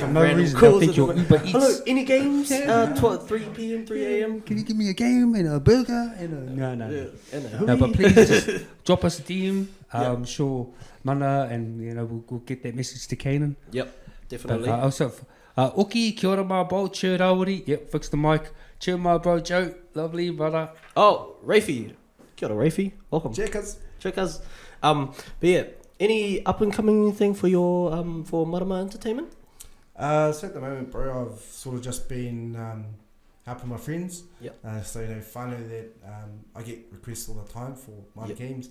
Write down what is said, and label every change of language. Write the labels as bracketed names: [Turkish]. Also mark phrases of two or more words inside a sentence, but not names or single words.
[English] no reason, they'll think you're Uber Eats. Hello, any games? 3 p.m., 3 a.m. Can you give me a game and a burger and a... No. No, But please just drop us a DM. I'm sure Mana and you know we'll get that message to Canaan. Yep, definitely. But, also, Oki, [Māori] kia ora [English] my bro, cheer Rawiri. Yep, fix the mic. Cheer my bro, Joe. Lovely, brother. Oh, Rafi. [Māori] Kia ora, [English] Rafi. Welcome. Checkers. But yeah, any up and coming thing for your for Marama Entertainment? So at the moment, bro, I've sort of just been helping my friends. So you know, finally that I get requests all the time for Māori games.